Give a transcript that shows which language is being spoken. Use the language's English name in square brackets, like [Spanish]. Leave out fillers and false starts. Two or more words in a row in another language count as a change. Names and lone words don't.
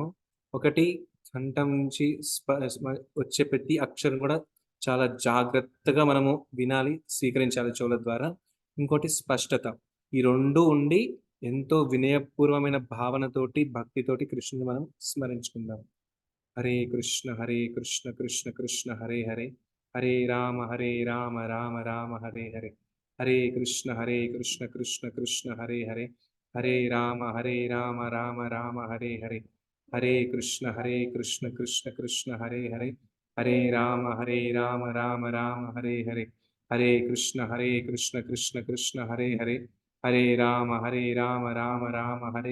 [Telugu] ఒకటి, కంఠం నుంచి వచ్చే ప్రతి అక్షరం కూడా చాలా జాగ్రత్తగా మనము వినాలి, స్వీకరించాలి చెవుల ద్వారా. ఇంకోటి స్పష్టత. ఈ రెండు ఉండి ఎంతో వినయపూర్వమైన భావనతోటి భక్తితోటి కృష్ణుని మనం స్మరించుకుందాం. హరే కృష్ణ కృష్ణ కృష్ణ హరే హరే, హరే రామ రామ రామ హరే హరే, హరే కృష్ణ కృష్ణ కృష్ణ హరే హరే, హరే రామ రామ రామ హరే హరే, హరే కృష్ణ కృష్ణ కృష్ణ హరే హరే, హరే రామ రామ రామ హరే హరే, హరే కృష్ణ కృష్ణ కృష్ణ హరే హరే, హరే రామ రామ రామ హరే